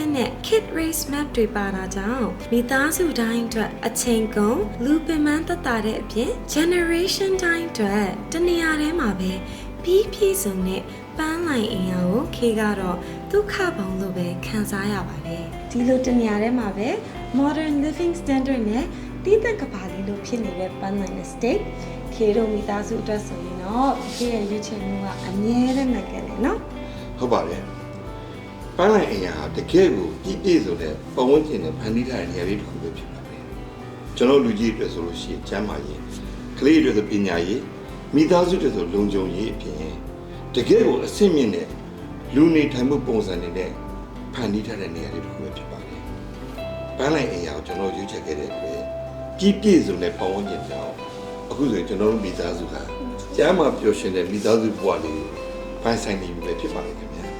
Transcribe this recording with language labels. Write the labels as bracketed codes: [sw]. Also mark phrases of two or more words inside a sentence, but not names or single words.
[my] င်းနဲ့ Kid Race Map တွေပါတာကြောင့်မိသားစုတိုင်းအတွက်အချိန်ကုန်လူပင်ပန်းသက်သာတဲ့အပြင် generation တိုင်းအတွက်တနေရာထဲမှာပဲပြီးပြည့်စုံတဲ့ပန်းလိုင်အင်အားကိုခေကတော့ဒုက္ခပေါင်းလို့ပဲခံစားရပါတယ်ဒီလိုတနေရာထဲမှာပဲ [en] modern living standard [my] နဲ့တီးသက်ကပါလေးလို့ဖြစ်နေတဲ့ပန်းလိုင် estate ခေတို့မိသားစုအတွက်ဆိုရင်တော့ခေရဲ့ရွေးချယ်မှုကအမြဲတမ်းနိုင်ခဲ့တယ်နော် ဟုတ်ပါတယ်ပန်းလိုက်အိမ်ယာဟာတကယ်ကိုပြည့်ပြည့်စုံတဲ့ပတ်ဝန်းကျင်နဲ့ဖန်တီးထားတဲ့နေရာလေးတစ်ခုပဲ ဖြစ်ပါတယ်ကျွန်တော်လူကြီးအတွက်ဆိုလို့ရှိရင်ကျမ်းမာရေးကလေးတွေဆိုပညာရေးမိသားစုတွေဆိုလုံခြုံရေးအပြင်တကယ်ကိုအဆင့်မြင့်တဲ့လူနေထိုင်မှုပုံစံတွေနဲ့ဖန်တီးထားတဲ့နေရာလေးတစ်ခုပဲဖြစ်ပါတယ်ပန်းလိုက်အိမ်ယာကိုကျွန်တော်ရွေးချယ်ခဲ့တဲ့အတွက်ပြည့်ပြည့်စုံတဲ့ပတ်ဝန်းကျင်ကြောင့်အခုဆိုရင်ကျွန်တော်တို့မိသားစုကကျမ်းမာပျော်ရွှင်တဲ့မိသားစုဘဝလေးကိုပိုင်ဆိုင်နေပြီပဲဖြစ်ပါတယ်ခင်ဗျ